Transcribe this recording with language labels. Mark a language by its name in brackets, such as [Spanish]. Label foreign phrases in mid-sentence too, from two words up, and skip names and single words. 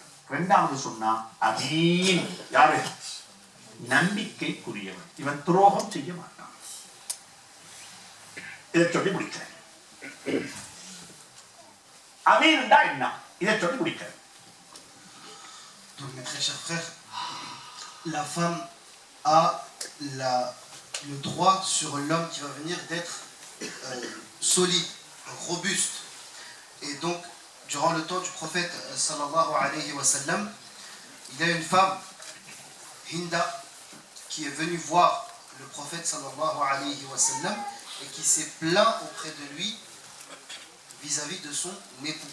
[Tamil] இரண்டாவது சொன்னா அமீன், யாரு, நம்பிக்கைக்குரியவன். இவன் துரோகம் செய்ய மாட்டான். இதை சொல்லி முடிக்கிறேன். அமீன்டா என்ன, இதை சொல்லி முடிக்கிறேன். [French] Donc mes très chers frères, la femme a le droit sur l'homme qui va venir d'être solide, robuste. Et donc, durant le temps du prophète [Arabic] صلى الله عليه وسلم, [French] il y a une femme, Hinda, qui est venue voir le prophète [Arabic] صلى الله عليه وسلم [French] et qui s'est plaint auprès de lui vis-à-vis de son époux.